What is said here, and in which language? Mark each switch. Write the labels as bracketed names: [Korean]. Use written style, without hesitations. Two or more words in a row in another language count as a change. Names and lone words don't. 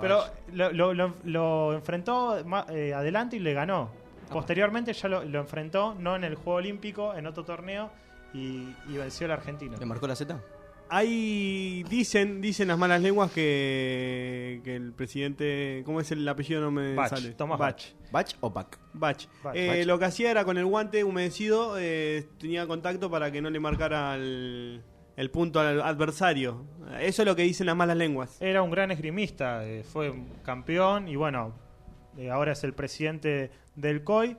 [Spanish] pero lo enfrentó adelante y le ganó. Posteriormente ya lo enfrentó, no en el Juego Olímpico, en otro torneo, y venció al argentino. ¿Le marcó la Z? Dicen las malas lenguas que el presidente, ¿cómo es el apellido? No me sale. Thomas Bach. ¿Bach o Bach? Bach. Lo que hacía era con el guante humedecido, tenía contacto para que no le marcara el punto al adversario. Eso es lo que dicen las malas lenguas. Era un gran esgrimista, fue campeón, y bueno, ahora es el presidente del COI.